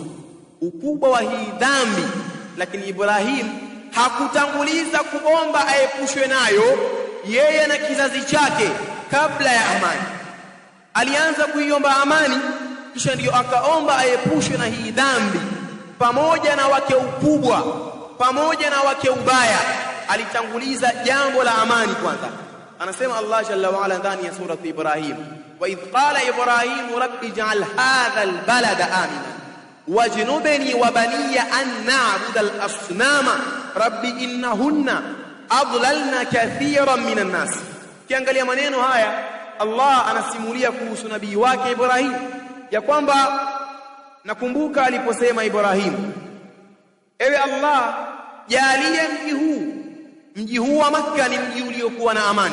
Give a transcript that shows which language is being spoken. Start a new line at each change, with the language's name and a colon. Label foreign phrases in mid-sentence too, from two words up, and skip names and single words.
Swahili: Ukubwa wa hii dhambi, lakini Ibrahim hakutanguliza kuomba aepushwe nayo yeye na kizazi chake kabla ya amani. Alianza kuiomba amani, kisha ndiyo akaomba aepushwe na hii dhambi, pamoja na wake ukubwa, pamoja na wake ubaya. Alitanguliza jambo la amani kwanza. Anasema Allah
Arabic: جل وعلا
Swahili: ndani ya surati Ibrahim,
Arabic: وإذ قال إبراهيم رب اجعل هذا البلد آمنا واجنبني وبني أن نعبد الأصنام رب إنهن أضللن كثيرا من الناس.
Swahili: Kiangalia maneno haya, Allah anasimulia kuhusu nabii wake Ibrahim ya kwamba, nakumbuka aliposema Ibrahim, ewe Allah, jalia mji huu wa Makka ni mji uliokuwa na amani.